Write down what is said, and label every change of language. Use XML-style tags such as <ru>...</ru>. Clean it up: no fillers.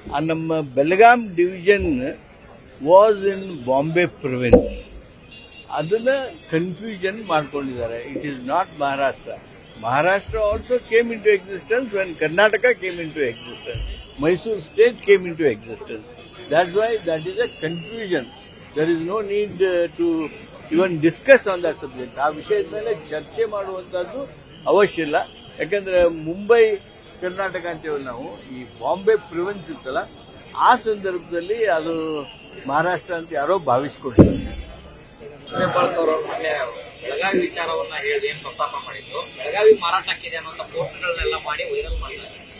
<en>ನಮ್ಮ Belgaum division was in Bombay province.</en> <kn>ಅದನ್ನ confusion ಮಾಡ್ಕೊಂಡಿದ್ದಾರೆ.</kn> <en>It is not Maharashtra. Maharashtra also came into existence when Karnataka came into existence. Mysore state came into existence. That's why that is a confusion. There is no need to even discuss on that subject.</en> <kn>ಆ ವಿಷಯದ ಮೇಲೆ ಚರ್ಚೆ ಮಾಡುವಂತದ್ದು ಅವಶ್ಯ ಇಲ್ಲ. ಯಾಕಂದ್ರೆ ಮುಂಬೈ ಕರ್ನಾಟಕ ಅಂತೇಳಿ ನಾವು ಈ ಬಾಂಬೆ ಪ್ರಿವೆನ್ಸ್ ಇತ್ತಲ್ಲ, ಆ ಸಂದರ್ಭದಲ್ಲಿ ಅದು ಮಹಾರಾಷ್ಟ್ರ ಅಂತ ಯಾರೋ ಭಾವಿಸ್ಕೊಂಡಿದ್ದಾರೆ. ಮೊನ್ನೆ ಬೆಳಗಾವಿ ವಿಚಾರವನ್ನ ಹೇಳಿ ಏನ್ ಪ್ರಸ್ತಾಪ ಮಾಡಿದ್ರು, ಬೆಳಗಾವಿ ಮಾರಾಟಕ್ಕಿದೆ ಅನ್ನೋ ಪೋಸ್ಟ್ಗಳನ್ನೆಲ್ಲ ಮಾಡಿ ವೈರಲ್ ಮಾಡಿದ್ದಾರೆ.</kn>